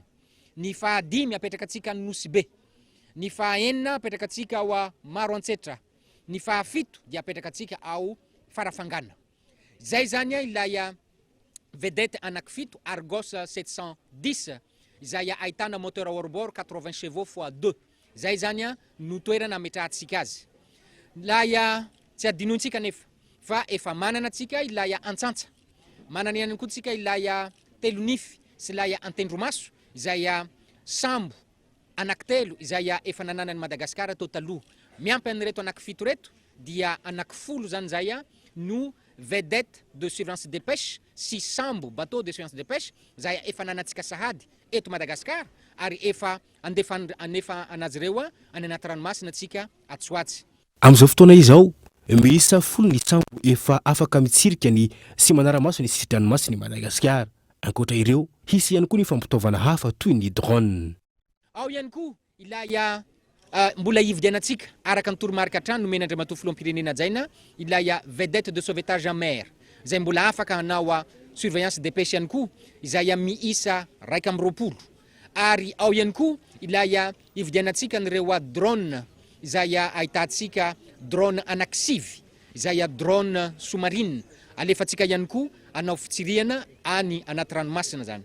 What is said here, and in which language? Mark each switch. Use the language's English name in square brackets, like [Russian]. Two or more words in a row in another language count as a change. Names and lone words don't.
[Malagasy] Ny fahadimy apetraka atsika ao Nosibe. Ny fahaenina apetraka atsika ao Maroantsetra. Ny fahafito dia apetraka atsika ao Farafangana. Zay zany ilay vedette anankifito Argos 710 izay ahitana [French] moteur hors-bord 80 chevaux [Malagasy] x 2. Zay zany no toerana ametrahantsika azy. Ilay tsy adinoantsika nefa fa efa manana atsika ilay Antsantsa. Manana ihany koa tsika ilay Telonify sy ilay Antendromaso izay sambo anankitelo izay efa nananany Madagasikara tao taloha. Miampy an'ireto anankifito reto dia anankifolo zany zay no [French] vedette de surveillance des pêches [Malagasy] sy sambo [French] bateau de surveillance des pêches [Malagasy] izay efa nanantsika sahady eto Madagasikara ary efa anefa anazy ireo any anaty ranomasina atsika Atsoatsy. Amin'izao fotoana izao miisa 10 ny sambo efa afaka mitsirika ny sy manara-maso ny sitranomaso ny Madagasikara. Ankoatra ireo hisy ihany koa ny fampitaovana hafa toy ny drone. Ao ihany koa ilay mbola ividianatsika araka ny toromarika trano nomen'andriamatoa filoham-pirenena jaina ilay [French] vedette de sauvetage en mer [Malagasy] izay mbola afaka hanao [French] surveillance des pêches [Malagasy] ihany koa izay miisa 220 ary ao ihany koa ilay ividianatsika nyreo drone izay ahitantsika drone anankisivy izay [French] drone sous-marine [Malagasy] alefatsika ihany koa anao fitsiriana any anaty ranomasina zany.